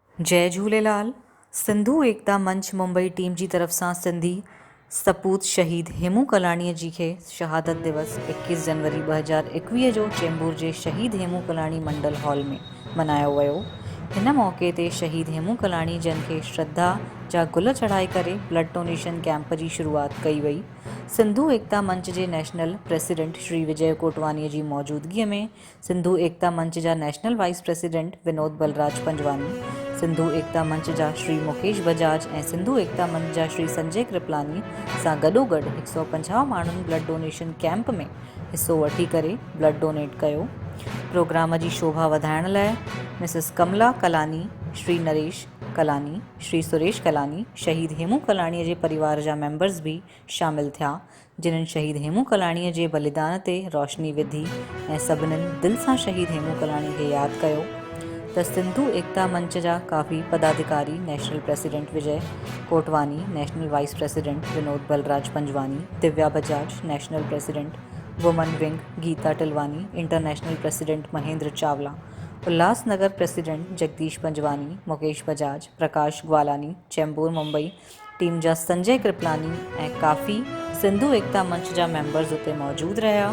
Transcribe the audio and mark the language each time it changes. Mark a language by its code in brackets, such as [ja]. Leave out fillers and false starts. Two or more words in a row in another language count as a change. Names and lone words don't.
[sd] जय झूलेलाल। सिंधु एकता मंच मुंबई टीम जी तरफ़ सां सिंधी सपूत शहीद हेमू कलाणीअ जी खे शहादत दिवस 21 जनवरी 2021 जो चेंबूर जे शहीद हेमू कलाणी मंडल हॉल में मनायो वियो। हिन मौक़े ते शहीद हेमू कलाणी जन खे श्रद्धा जा गुल चढ़ाए करे [en] blood donation camp [sd] जी शुरूआत कई वई। सिंधु एकता मंच जे [en] national president [sd] श्री विजय कोटवानीअ जी मौजूदगीअ में सिंधु एकता मंच जा [en] national vice president [sd] विनोद बलराज पंजवानी, सिंधु एकता मंच जा श्री मुकेश बजाज ऐं सिंधु एकता मंच जा श्री संजय कृपलानी सां गॾोगॾु 150 माण्हुनि [en] blood donation camp [sd] में हिस्सो वठी करे [en] blood donate [sd] कयो। प्रोग्राम जी शोभा वधाइण लाइ मिसिस कमला कलानी, श्री नरेश कलानी, श्री सुरेश कलानी, शहीद हेमू कलाणीअ जे परिवार जा मेंबर्स भी शामिल थिया, जिन्हनि शहीद हेमू कलाणीअ जे बलिदान ते रोशनी विधी ऐं सभिनीनि दिलि सां शहीद हेमू कलाणी खे यादि कयो। त सिंधु एकता मंच जा काफ़ी पदाधिकारी, [en] national president [sd] विजय कोटवानी, [en] national vice president [sd] विनोद बलराज पंजवानी, दिव्या बजाज, [en] national president women wing [sd] गीता टिलवानी, [en] international president [sd] महेंद्र चावला, उल्लासनगर प्रेसिडेंट जगदीश पंजवानी, मुकेश बजाज, प्रकाश ग्वालानी, चेंबूर मुंबई टीम जा संजय कृपलानी ऐं काफ़ी सिंधु एकता मंच जा मेंबर्स उते मौजूद रहा।